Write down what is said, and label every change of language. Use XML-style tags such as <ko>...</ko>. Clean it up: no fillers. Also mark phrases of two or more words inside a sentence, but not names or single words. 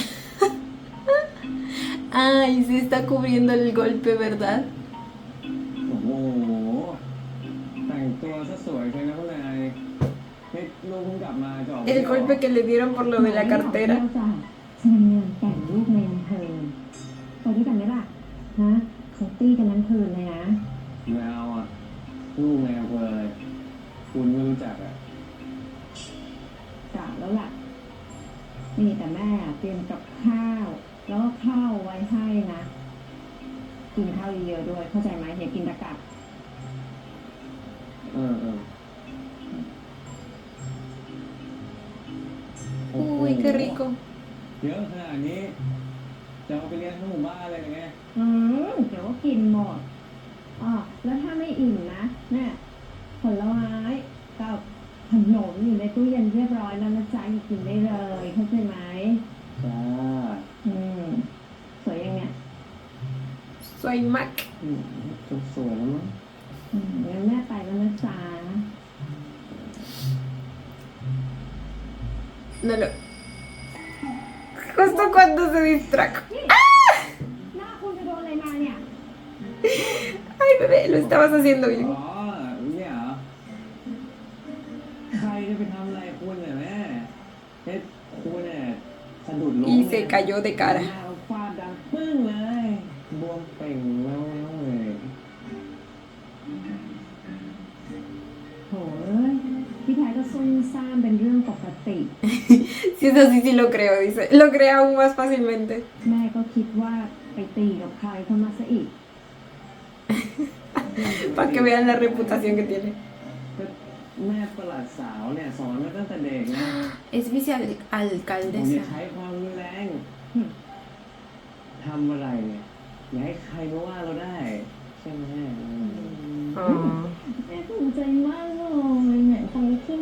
<es>Ay, se está cubriendo el golpe, ¿verdad?</es> <th>โอ้โหแต่งตัวซะสวยเลยนะคุณนายนี่ลูกเพิ่งกลับมาจะออก</th> <es>El golpe que le dieron por lo de la cartera.</es> <th>ฉันงานแต่งลูกในอำเภอไปด้วยกันไหมล่ะฮะเขาตีกันทั้งคืนเลยนะ แมวอ่ะลูกในอำเภอเลยคุณไม่รู้จักอ่ะ กะแล้วล่ะนี่แต่แม่เตรียมกับข้าว แล้วก็ข้าวไว้ให้นะ กินข้าวเยอะๆด้วย เข้าใจไหมอย่ากินตะกับ เออ</th> <es>Uy, qué rico.</es> <th>เยอะขนาดนี้จะเอาไปเลี้ยงทั้งหมู่บ้านเลยไง เดี๋ยวก็กินหมดอ๋อแล้วถ้าไม่อิ่มนะเนี่ยผลไม้กับขนมอยู่ในตู้เย็นเรียบร้อยแล้วนะจ๊ะกินได้เลยเข้าใจไหม จ้า สวยยังเนี่ย</th> <es>Soy Mac.</es> <th>จะสวยแล้วมั้ง งั้นแม่ไปแล้วนะจ๊ะ</th> <es>No lo. Justo cuando se distrajo.</es> <th>หน้าคุณจะโดนอะไรมาเนี่ย</th> <es>Ay, bebé, lo estabas haciendo</es> <th>อ๋</th> <es>bien.</es> <th>อเนี่ยเหรอใครจะไปทำอะไรคุณเนี่ยแม่เฮ้ยคุณเนี่ยสะดุดล้ม</th> <es>Y se cayó de</es> <th>หน้า</th> <es>cara.</es> <th>เราฟาดดังปึ้งเลยบวมเป่งแล้วเลย โถเอ้ยพี่แท้ก็ซุ่มซ่ามเป็นเรื่องปกติ</th> <es>Si es así, sí lo creo, dice. Lo creo aún más fácilmente.</es> <th>แม่ก็คิดว่าไปตีกับใครเข้ามาซะอีก</th> <es>Para que vean la reputación que tiene.</es> <th>ก็แม่ประหลัดสาวเนี่ยสอนมาตั้งแต่เด็กนะ</th> <es>Es</es> <th>ผมอย่า</th> <es>vicealcaldesa.</es> <th>ใช้ความรุนแรงทำอะไรเนี่ยอย่าให้ใครมาว่าเราได้ ใช่ไหม</th> <es>Oh.</es> <th>แม่ภูมิใจมากเลยเนี่ยฟังแล้วชื่นใจ</th>